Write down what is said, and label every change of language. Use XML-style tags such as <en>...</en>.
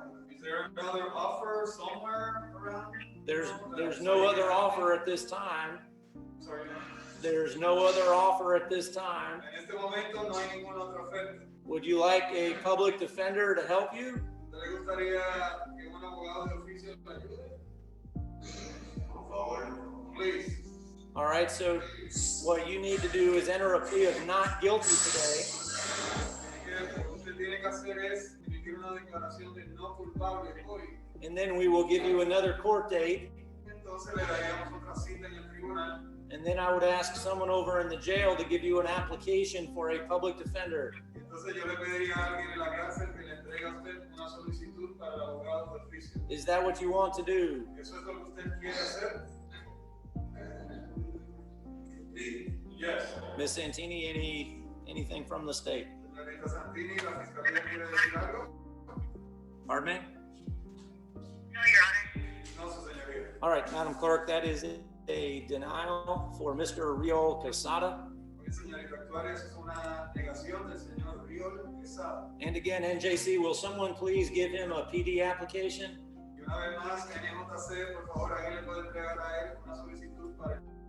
<en>Is there another offer somewhere around? There's no other offer at this time. Sorry. There's no other offer at this time.</en> <es>En este momento no hay ninguna otra oferta.</es> <en>Would you like a public defender to help you?</en> <es>¿Le gustaría que un abogado de oficio le ayude? Por favor.</es> <en>Please. All right, so what you need to do is enter a plea of not guilty today.</en> <es>Lo que usted tiene que hacer es emitir una declaración de no culpable hoy.</es> <en>And then we will give you another court date.</en> <es>Entonces le daríamos otra cita en el tribunal.</es> <en>And then I would ask someone over in the jail to give you an application for a public defender.</en> <es>Entonces yo le pediría a alguien en la cárcel que le entregue a usted una solicitud para el abogado de oficio.</es> <en>Is that what you want to do?</en> <es>¿Eso es lo que usted quiere hacer?</es> <en>Yes. Miss Santini, anything from the state?</en> <es>Señorita Santini, ¿la fiscalía quiere decir algo?</es> <en>Pardon me? No, Your Honor.</en> <es>No, su señoría.</es> <en>All right, Madam Clerk, that is a denial for Mr. Rio Quesada.</en> <es>Oye, señorita actuaria, eso es una negación del señor Riol Quesada.</es> <en>And again, NJC, will someone please give him a PD application?</en> <es>Y una vez más, NJC, por favor, alguien le puede entregar a él una solicitud para el</es>